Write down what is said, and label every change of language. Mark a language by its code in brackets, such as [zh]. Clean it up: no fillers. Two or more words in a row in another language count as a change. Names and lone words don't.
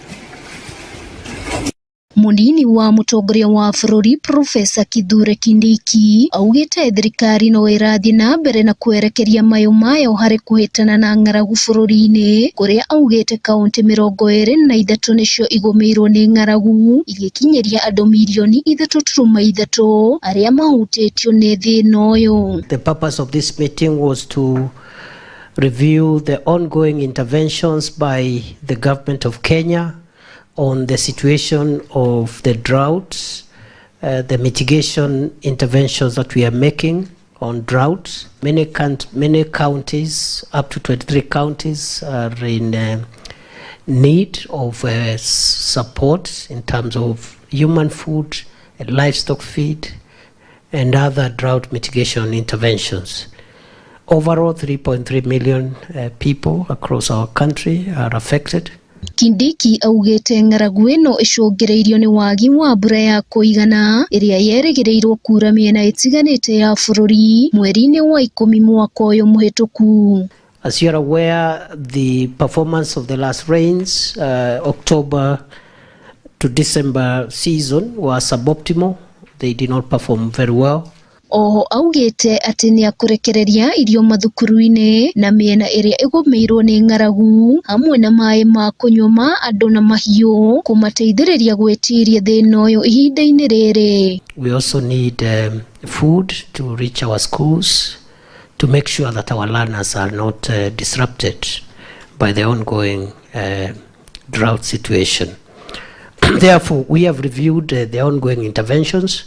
[ki] Munini wa mutongoria wa bũrũri Profesa Kithure Kindiki augite thirikari no irathi na mbere na kwerekeria mayo mayo hari kuhitana na ng'aragu bũrũri-inĩ, kuria augite kaunti 23 nicio igomeirwo ni ng'aragu igikinyeria andu milioni 3.3 aria mahutĩtio nĩ thĩna ũyũ. [en] The purpose of this meeting was to review the ongoing interventions by the government of Kenya on the situation of the droughts, the mitigation interventions that we are making on droughts. Many counties, up to 23 counties, are in need of support in terms of human food, livestock feed, and other drought mitigation interventions. Overall, 3.3 million people across our country are affected. [ki] Kindiki augite ng'aragu ĩno ĩcũngĩrĩirio nĩ wagi wa mbura ya kũigana ĩrĩa yerĩgĩrĩirwo kura mĩena ĩtiganĩte ya bũrũri mweri-inĩ wa 10 mwaka ũyũ mũhĩtũku. [en] As you are aware, the performance of the last rains, October to December season, was suboptimal. They did not perform very well. [ki] Oho augite ati ni akurekereria irio mathukuru-inĩ na mĩena ĩrĩa ĩgomeirwo nĩ ng'aragu hamwe na maĩ ma kũnyua ma andũ na mahiũ kũmateithĩrĩria gwĩtiria thĩna ũyũ ihinda-inĩ rĩrĩ. [en] We also need food to reach our schools to make sure that our learners are not disrupted by the ongoing drought situation. Therefore, we have reviewed the ongoing interventions.